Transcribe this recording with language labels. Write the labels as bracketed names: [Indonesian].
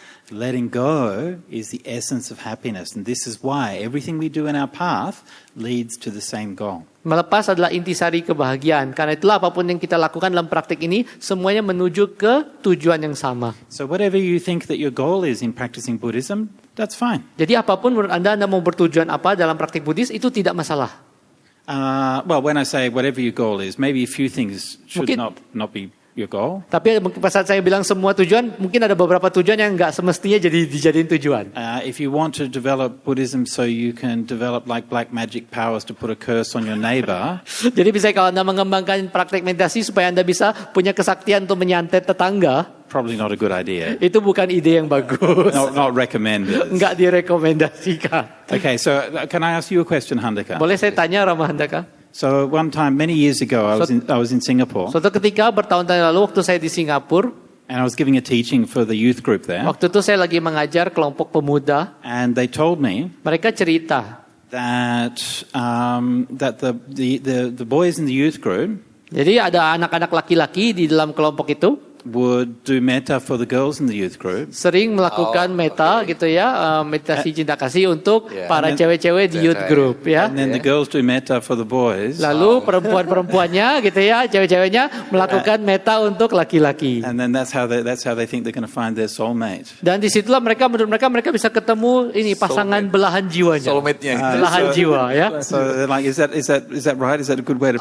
[English] Letting go is the essence of happiness. And this is why everything we do in our path leads to the same goal. [Indonesian] Melepas adalah intisari kebahagiaan. Karena itulah apapun yang kita lakukan dalam praktik ini, semuanya menuju ke tujuan yang sama. [English] So whatever you think that your goal is in practicing Buddhism, that's fine. [Indonesian] Jadi apapun menurut Anda mau bertujuan apa dalam praktik Buddhis, itu tidak masalah. [English] Well, when I say whatever your goal is, maybe a few things should [Indonesian] Mungkin- [English] not be your goal. [Indonesian] Tapi pada saat saya bilang semua tujuan, mungkin ada beberapa tujuan yang nggak semestinya dijadiin tujuan. [English] If you want to develop Buddhism so you can develop like black magic powers to put a curse on your neighbor, [Indonesian] Jadi misalnya kalau Anda mengembangkan praktik meditasi supaya Anda bisa punya kesaktian untuk menyantet tetangga, [English] probably not a good idea. [Indonesian] itu bukan ide yang bagus. [English] Not recommended. [Indonesian] Nggak direkomendasikan. [English] Okay, so can I ask you a question, Handaka? [Indonesian] Boleh saya tanya Rama Handaka? [English] So one time, many years ago, I was in Singapore, [Indonesian] Suatu ketika bertahun-tahun lalu waktu saya di Singapura, [English] and I was giving a teaching for the youth group there, [Indonesian] waktu itu saya lagi mengajar kelompok pemuda. [English] and they told me [Indonesian] Mereka cerita, [English] that that the boys in the youth group [Indonesian] jadi ada anak-anak laki-laki di dalam kelompok itu [English] would do metta for the girls in the youth group, [Indonesian] sering melakukan meta gitu ya, meditasi cinta kasih untuk para cewek-cewek di [English] youth group [Indonesian] ya. [English] and then the girls do metta for the boys, [Indonesian] Lalu perempuan-perempuannya gitu ya, cewek-ceweknya melakukan meta untuk laki-laki. [English] and then that's how they think they're going to find their soulmate. [Indonesian] Dan disitulah menurut mereka bisa ketemu ini pasangan belahan jiwanya. Soulmate-nya. Belahan jiwa ya. [English] So they're like, is that right? Is that a good way to